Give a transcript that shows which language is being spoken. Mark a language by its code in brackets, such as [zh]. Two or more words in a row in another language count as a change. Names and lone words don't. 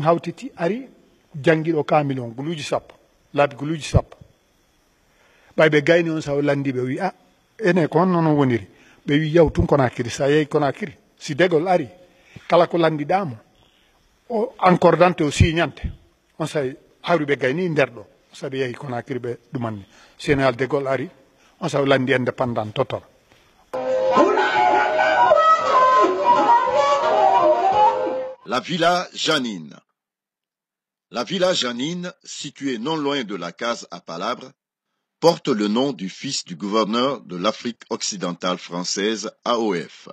[ff] hawtiti ari jangguiɗo kamil on guluji sappo laabi guluji sappo ɓay ɓe gayni on sawo landiɓe wi a ene ko honno non woniri ɓe wi yaw tun Conakry sa yeehi Conakry si dégol ari kala ko landiɗamo o accordante o signante on sawi hawri ɓe gayni nder ɗo saɓe yeehi Conakry ɓe ɗumanni Sénégal de Gaulle ari on saw landi [fr] indépendant total. La villa Janine. La villa Janine, située non loin de la case à Palabre, porte le nom du fils du gouverneur de l'Afrique occidentale française, AOF.